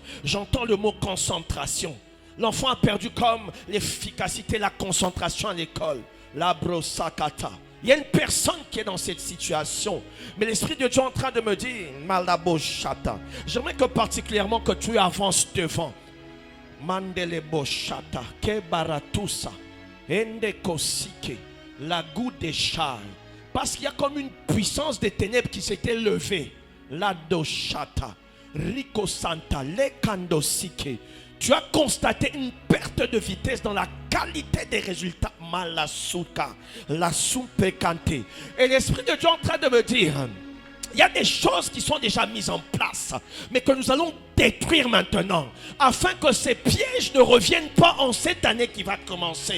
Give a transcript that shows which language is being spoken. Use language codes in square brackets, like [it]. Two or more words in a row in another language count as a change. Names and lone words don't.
[fr] J'entends le mot concentration. L'enfant a perdu comme l'efficacité, la concentration à l'école. La brosakata. Il y a une personne qui est dans cette situation. Mais l'Esprit de Dieu est en train de me dire, Malaboshata. J'aimerais que particulièrement que tu avances devant. Mandeleboshata. Kebaratusa. Endekosike. La goutte des chars. Parce qu'il y a comme une puissance des ténèbres qui s'était levée. La doshata. Rico Santa. Lekandosike. Tu as constaté une perte de vitesse dans la qualité des résultats. Malasuka, la soupekante. Et l'Esprit de Dieu est en train de me dire, il y a des choses qui sont déjà mises en place, mais que nous allons détruire maintenant, afin que ces pièges ne reviennent pas en cette année qui va commencer.